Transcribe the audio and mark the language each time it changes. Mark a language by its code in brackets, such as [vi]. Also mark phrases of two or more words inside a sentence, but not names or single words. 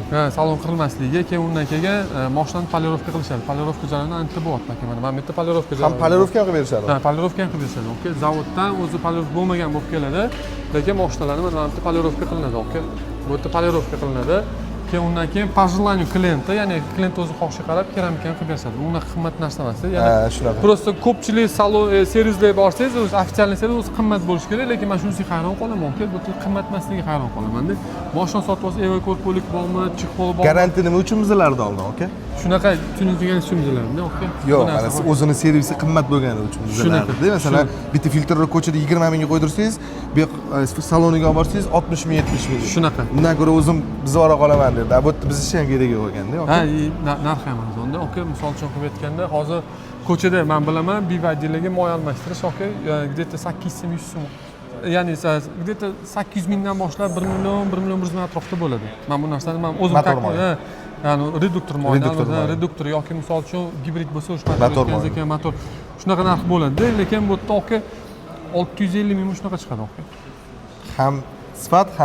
[uz] Ha, salon qirilmasligi, keyin undan keyin mashinani polirovka qilishadi. Polirovka jarayoni ancha bo'lyapti aka, mana bu yerda polirovka jarayoni. Ham polirovka qilib berishadi. Ha, polirovka ham qilib berishadi, aka. Zavoddan o'zi polirovka bo'lmagan bo'lib keladi, lekin mashinalarni mana bu yerda polirovka qilinadi, aka. Bu yerda polirovka qilinadi. Keyin undan keyin [ru] по желанию клиента, [uz] ya'ni klient o'zi xohishiga qarab keramikani qilib berishadi. Bu unaqa qimmat narsa emas, ya'ni shunaqa. Просто ko'pchilik salon servislarga borsangiz, o'zi ofitsialniy servis o'zi qimmat bo'lishi kerak, lekin men shunisiga hayron qolaman, aka. Bu qimmat emasligiga hayron qolaman-da. Mashina sotib olsa, evakuatorlik bormi, chexol bormi? Garantiya nima uchun bizalarda oldin, aka? Shunaqa tushuntirgan tushundilarmi, aka? Yo'q, mana siz o'zini servisi qimmat bo'lgani uchun bizalarda. Masalan, bitta filtrni ko'chada 20 mingga qo'ydirsangiz, bu saloniga olib borsangiz 60 ming, 70 ming. Shunaqa. Undan ko'ra o'zim bizora qolaman dedi. Bu yerda biz ham kerak yo'q ekanda, aka. Ha, narx ham arzonda, aka. Misol uchun qilib aytganda, hozir ko'chada men bilaman, BYD-larga moy almashtirish, aka, где-то 800 ming, 100 so'm. Ya'ni где-то 800 mingdan boshlab 1 million, 1 million 100 ming atrofida bo'ladi. Men bu narsani men o'zim ya'ni reduktor reduktor yoki misol uchun gibrid bo'lsa o'sha motor shunaqa narx bo'ladi, lekin bu yerda aka 650 ming shunaqa chiqadi, aka. Ham sifat ham